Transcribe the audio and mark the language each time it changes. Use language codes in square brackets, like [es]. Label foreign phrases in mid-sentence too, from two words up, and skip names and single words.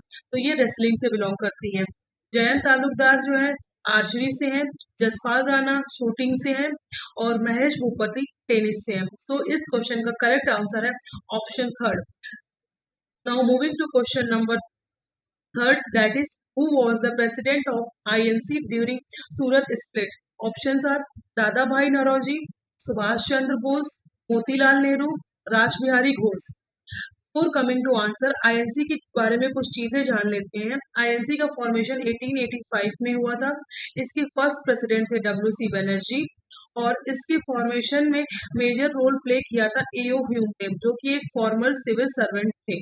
[hi] तो ये रेसलिंग से बिलोंग करती है. जयंत तालुकदार जो है आर्चरी से हैं, जसपाल राणा शूटिंग से हैं और महेश भूपति टेनिस से हैं. सो इस क्वेश्चन का [en] correct answer [hi] है [en] option third. now moving to question number third, that is who was the president of INC during Surat split? Options are Dada Bhai Nauroji, Subhash Chandra Bose, Motilal Nehru, Raj Bihari Ghose. [hi] और [en] coming to answer, [hi] आईएनसी के बारे में कुछ चीजें जान लेते हैं. आईएनसी का फॉर्मेशन 1885 में हुआ था. इसके [en] first president [hi] थे डब्ल्यू.सी. बनर्जी और इसके फॉर्मेशन में [en] major role play [hi] किया था एओ ह्यूम ने, जो कि एक [en] formal civil servant [hi] थे.